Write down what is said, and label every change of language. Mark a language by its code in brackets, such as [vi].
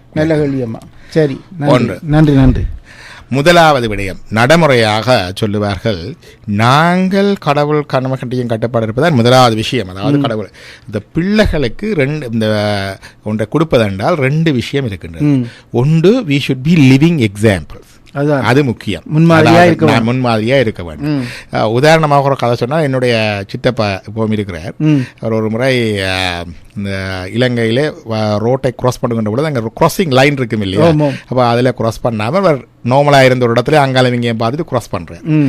[ta] கேள்வி அம்மா. சரி, நன்றி நன்றி. முதலாவது விடயம், நடைமுறையாக சொல்லுவார்கள் நாங்கள் கடவுள் கடமை கண்டியும் கட்டுப்பாடு இருப்பதால் முதலாவது விஷயம். அதாவது கடவுள் இந்த பிள்ளைகளுக்கு இந்த ஒன்றை கொடுப்பதென்றால் ரெண்டு விஷயம் இருக்கின்றது. [en] ஒன்று, we should be living examples. [ta] அது முக்கியம். முன்மாதிரியா இருக்க வேண்டும். உதாரணமாக ஒரு கதை சொன்னால், என்னுடைய சித்தப்பா இப்பவும் இருக்கிறார். அவர் ஒரு முறை இந்த இலங்கையிலே ரோட்டை கிராஸ் பண்ணுகின்ற பொழுது அங்கே கிராசிங் லைன் இருக்கும் இல்லையா, அப்போ அதில் கிராஸ் பண்ணாமல் அவர் நார்மலாக இருந்த ஒரு இடத்துல அங்கால இங்கேயும் பார்த்துட்டு கிராஸ் பண்ணுறார்.